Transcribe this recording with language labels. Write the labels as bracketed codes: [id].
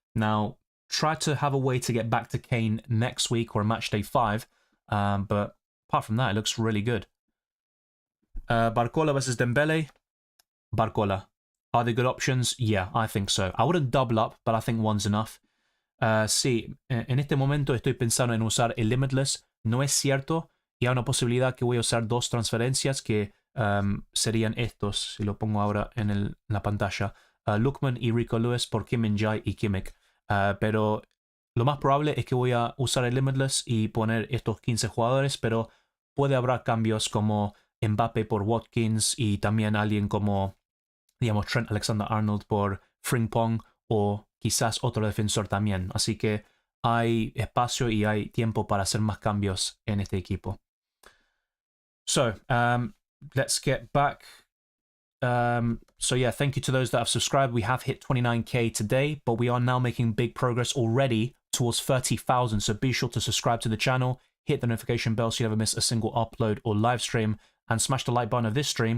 [en] Now, try to have a way to get back to Kane next week or Matchday 5. But apart from that, it looks really good. Barcola versus Dembele. Barcola. Are they good options? Yeah, I think so. I wouldn't double up, but I think one's enough. [es] Sí, en este momento estoy pensando en usar el Limitless. No es cierto. Y hay una posibilidad que voy a usar 2 transferencias que serían estos, si lo pongo ahora en la pantalla. Lookman y Rico Lewis por Kim Min-jae y Kimmich. Pero lo más probable es que voy a usar el Limitless y poner estos 15 jugadores, pero puede haber cambios como Mbappé por Watkins y también alguien como, digamos, Trent Alexander-Arnold por Frimpong o quizás otro defensor también. Así que hay espacio y hay tiempo para hacer más cambios en este equipo. [en] So, let's get back. So yeah, thank you to those that have subscribed. We have hit 29k today, but we are now making big progress already towards 30,000. So be sure to subscribe to the channel, hit the notification bell so you never miss a single upload or live stream, and smash the like button of this stream.